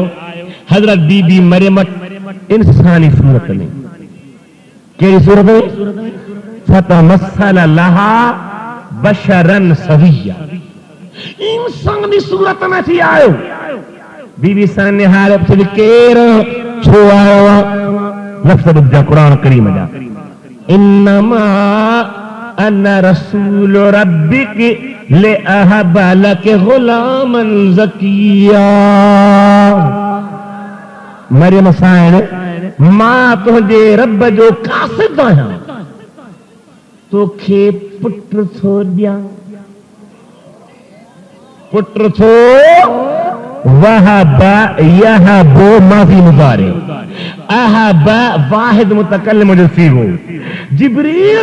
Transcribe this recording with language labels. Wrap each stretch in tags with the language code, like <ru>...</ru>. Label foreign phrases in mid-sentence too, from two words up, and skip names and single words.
<sd>हज़रत बीबी मरियम इंसानी सूरत में कहिड़ी सूरत में</sd> <ar>فتمثل لها بشرا سويا</ar> <sd>इंसानी सूरत में थी आयो बीबी साईं ने हारे पुछियो केरु छो आयो लफ़्ज़ ॿुधा क़ुरान करीम जा</sd> <ar>إنما أنا رسول ربك لأهب لك غلاما زكيا</ar> <sd>मरियम साईं मां तुंहिंजे रब जो कासिद आहियां तोखे पुट थो ॾियां पुट थो</sd> <ar>وهب يهب ماضي مضارع أهب واحد متكلم</ar> <sd>जो सीगो जिब्रील</sd>